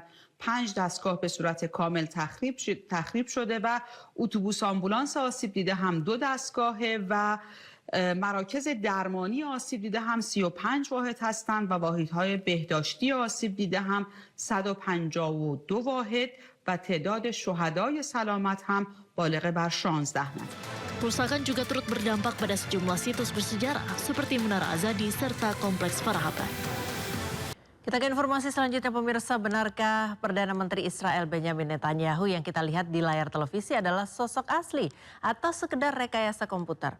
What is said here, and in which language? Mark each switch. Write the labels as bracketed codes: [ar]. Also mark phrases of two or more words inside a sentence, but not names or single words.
[fa] 5 دستگاه به صورت کامل تخریب شده و اتوبوس آمبولانس آسیب دیده هم 2 دستگاهه و مراکز درمانی آسیب دیده هم 35 واحد هستند و واحدهای بهداشتی آسیب دیده هم 152 واحد و تعداد شهدای سلامت هم بالغ بر 16 نفر. [id] Kerusakan juga turut berdampak pada sejumlah situs bersejarah seperti Menara Azadi serta Kompleks Farahaban. Kita ke informasi selanjutnya, pemirsa. Benarkah Perdana Menteri Israel Benjamin Netanyahu yang kita lihat di layar televisi adalah sosok asli atau sekedar rekayasa komputer?